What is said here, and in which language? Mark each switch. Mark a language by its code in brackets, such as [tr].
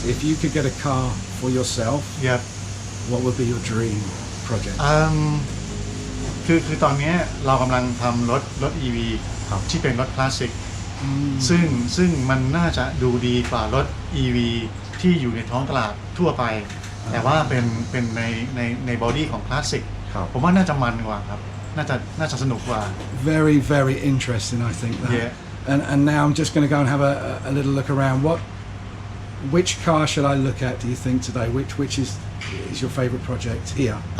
[en] If you could get a car for yourself, Yep. what would be your dream project? [th] คือตอนนี้เรากำลังทำรถ EV ที่เป็นรถคลาสสิกซึ่งมันน่าจะดูดีกว่ารถ EV ที่อยู่ในท้องตลาดทั่วไปแต่ว่าเป็นในบอดี้ของคลาสสิกผมว่าน่าจะมันกว่าครับน่าจะสนุกกว่า [en] Very, very interesting, I think. That. Yeah. And now I'm just going to go and have a little look around. Which car should I look at? Do you think today? Which is your favourite project here?